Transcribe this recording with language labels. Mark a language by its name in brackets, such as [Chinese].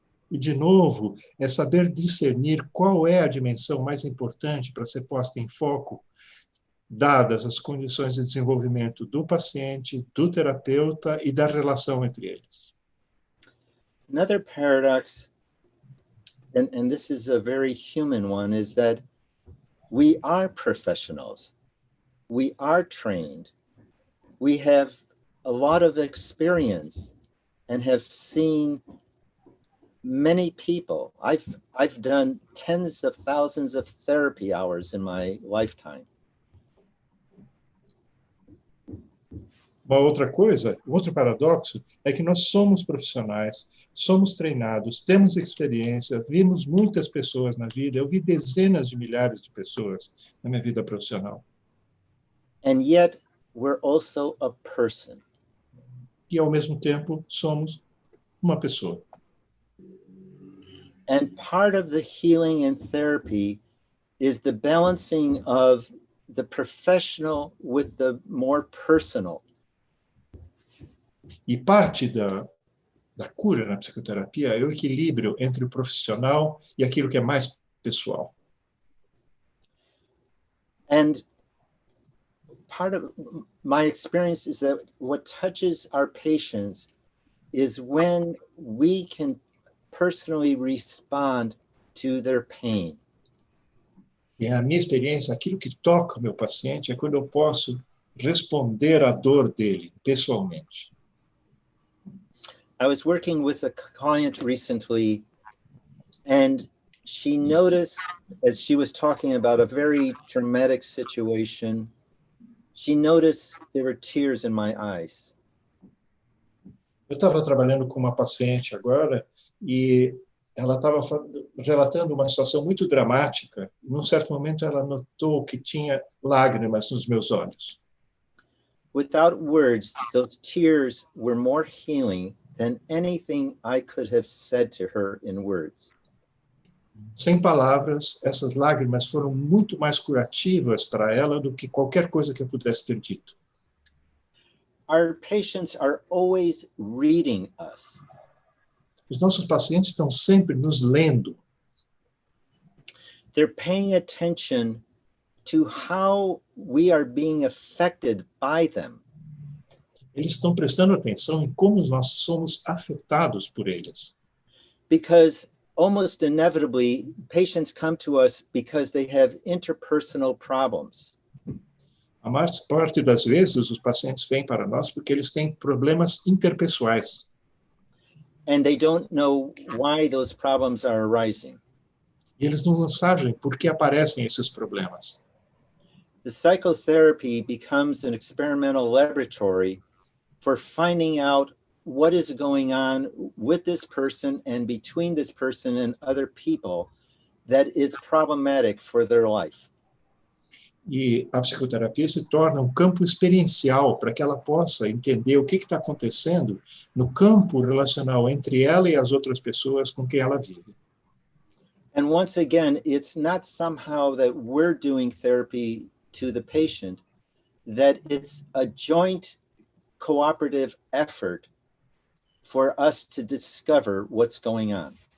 [Portuguese] E, de novo, é saber discernir qual é a dimensão mais importante para ser posta em foco, dadas as condições de desenvolvimento do paciente, do terapeuta e da relação entre eles. [English] Another paradox, and this is a very human one, is that we are professionals. We are trained. We have a lot of experience and have seen many people. I've done tens of thousands of therapy hours in my lifetime. [Portuguese] Uma outra coisa, outro paradoxo, é que nós somos profissionais, somos treinados, temos experiência, vimos muitas pessoas na vida, eu vi dezenas de milhares de pessoas na minha vida profissional. [English] And yet, we're also a person. [Portuguese] E, ao mesmo tempo, somos uma pessoa. [English] And part of the healing and therapy is the balancing of the professional with the more personal. [Portuguese] E parte da cura na psicoterapia é o equilíbrio entre o profissional e aquilo que é mais pessoal. [English] And part of my experience is that what touches our patients is when we can personally respond to their pain. [Portuguese] E a minha experiência, aquilo que toca o meu paciente é quando eu posso responder à dor dele pessoalmente. [English] I was working with a client recently, and she noticed, as she was talking about a very traumatic situation, she noticed there were tears in my eyes. [Portuguese] Eu estava trabalhando com uma paciente agora e ela estava relatando uma situação muito dramática. Num certo momento, ela notou que tinha lágrimas nos meus olhos. [English] Without words, those tears were more healing than anything I could have said to her in words. [Portuguese] Sem palavras, essas lágrimas foram muito mais curativas para ela do que qualquer coisa que eu pudesse ter dito. [English] Our patients are always reading us. [Portuguese] Os nossos pacientes estão sempre nos lendo. [English] They're paying attention to how we are being affected by them. [Portuguese] Eles estão prestando atenção em como nós somos afetados por eles. [English] Because almost inevitably, patients come to us because they have interpersonal problems. [Portuguese] A maior parte das vezes, os pacientes vêm para nós porque eles têm problemas interpessoais. [English] And they don't know why those problems are arising. [Portuguese] E eles não sabem por que aparecem esses problemas. [English] The psychotherapy becomes an experimental laboratory for finding out what is going on with this person and between this person and other people that is problematic for their life. [Portuguese] E a psicoterapia se torna um campo experiencial para que ela possa entender o que está acontecendo no campo relacional entre ela e as outras pessoas com quem ela vive. [English] And once again, it's not somehow that we're doing therapy to the patient, that it's a joint cooperative effort for us to discover what's going on.